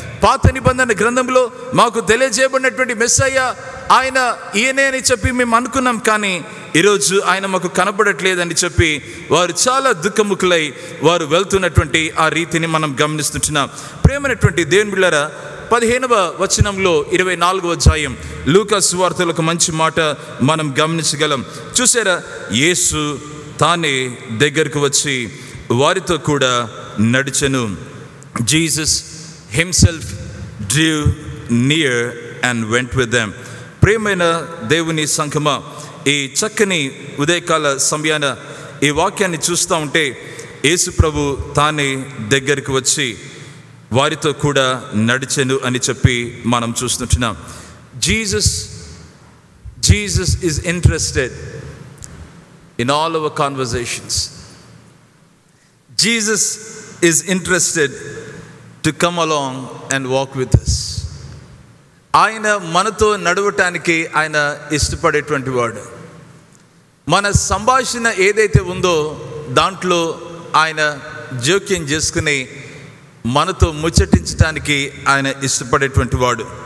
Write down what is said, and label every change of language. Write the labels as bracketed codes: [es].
[te] పాత నిబంధన గ్రంథంలో మాకు తెలియజేయబడినటువంటి మెస్సయ్య ఆయన ఈయనే అని చెప్పి మేము అనుకున్నాం, కానీ ఈరోజు ఆయన మాకు కనబడట్లేదని చెప్పి వారు చాలా దుఃఖముఖులై వారు వెళ్తున్నటువంటి ఆ రీతిని మనం గమనిస్తున్నాం. ప్రేమైనటువంటి దేవుని బిడ్డలారా, 15వ వచనంలో 24వ అధ్యాయం లూకా సువార్తలో ఒక మంచి మాట మనం గమనించగలం. చూసారా, యేసు తానే దగ్గరకు వచ్చి వారితో కూడా నడిచెను. [en] Jesus himself drew near and went with them. [te] ప్రేమైన దేవుని సంఘమా, ఈ చక్కని ఉదయకాల సమయాన ఈ వాక్యాన్ని చూస్తూ ఉంటే యేసు ప్రభు తానే దగ్గరికి వచ్చి వారితో కూడా నడిచెను అని చెప్పి మనం చూస్తుంటున్నాం. [en] Jesus is interested in all our conversations. Jesus is interested to come along and walk with us. [te] ఆయన మనతో నడవటానికి ఆయన ఇష్టపడేటువంటి వాడు. మన సంభాషణ ఏదైతే ఉందో దాంట్లో ఆయన జోక్యం చేసుకుని మనతో ముచ్చటించడానికి ఆయన ఇష్టపడేటువంటి వాడు.